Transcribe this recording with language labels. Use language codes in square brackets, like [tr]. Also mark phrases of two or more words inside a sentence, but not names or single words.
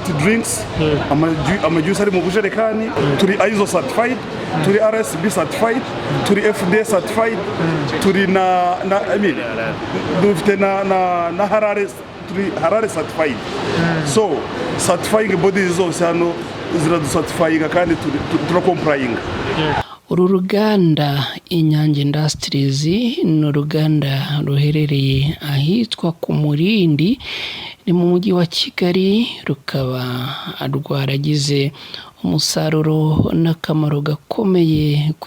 [rw] drinks, amajuice ari mu bujerekani, turi ISO certified, turi RSB certified, turi FDA certified, turi [en] I mean [rw] dufite na Harare certified. So [en] certifying bodies [rw] zose hano ziraducertifyinga kandi turacomplying. Uru ruganda Inyange Industries ni uruganda ruherereye ahitwa ku Murindi, ni mu mujyi wa Kigali, rukaba rwaragize umusaruro n'akamaro gakomeye ku